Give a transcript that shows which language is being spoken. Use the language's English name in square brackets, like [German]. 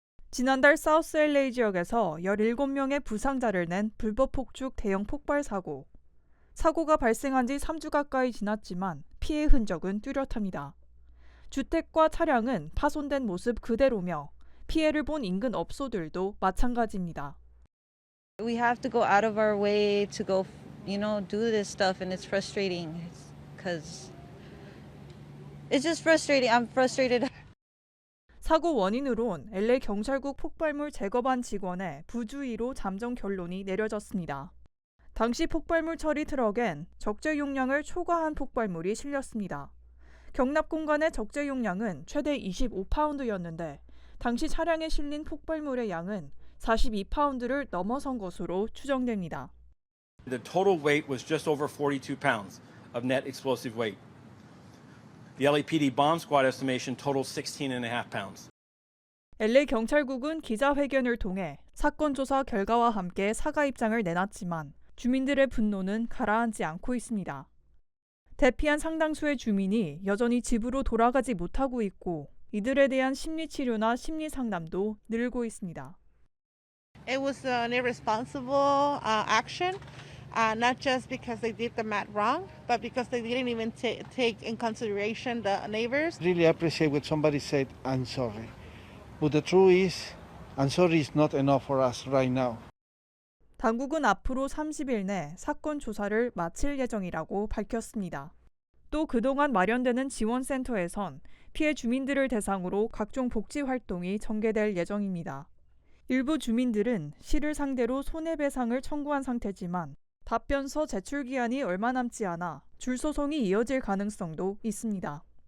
[Korean] 지난달 사우스 LA 지역에서 17명의 부상자를 낸 불법 폭죽 대형 폭발 사고. 사고가 발생한 지 3주 가까이 지났지만 피해 흔적은 뚜렷합니다. 주택과 차량은 파손된 모습 그대로며 피해를 본 인근 업소들도 마찬가지입니다. [English] We have to go out of our way to go, do this stuff, and it's frustrating because it's just frustrating. I'm frustrated. [Korean] 사고 원인으론 LA 경찰국 폭발물 제거반 직원의 부주의로 잠정 결론이 내려졌습니다. 당시 폭발물 처리 트럭엔 적재 용량을 초과한 폭발물이 실렸습니다. 경납 공간의 적재 용량은 최대 25파운드였는데 당시 차량에 실린 폭발물의 양은 42파운드를 넘어선 것으로 추정됩니다. [English] The total weight was just over 42 pounds of net explosive weight. The LAPD bomb squad estimation totaled 16.5 pounds. [Korean] LA 경찰국은 기자회견을 통해 사건 조사 결과와 함께 사과 입장을 내놨지만 주민들의 분노는 가라앉지 않고 있습니다. 대피한 상당수의 주민이 여전히 집으로 돌아가지 못하고 있고 이들에 대한 심리치료나 심리상담도 늘고 있습니다. [English] It was an irresponsible action, not just because they did the math wrong, but because they didn't even take in consideration the neighbors. Really appreciate when somebody said, I'm sorry. But the truth is, I'm sorry is not enough for us right now. [Korean] 당국은 앞으로 30일 내 사건 조사를 마칠 예정이라고 밝혔습니다. 또 그동안 마련되는 지원센터에선 피해 주민들을 대상으로 각종 복지 활동이 전개될 예정입니다. 일부 주민들은 시를 상대로 손해배상을 청구한 상태지만 답변서 제출 기한이 얼마 남지 않아 줄소송이 이어질 가능성도 있습니다.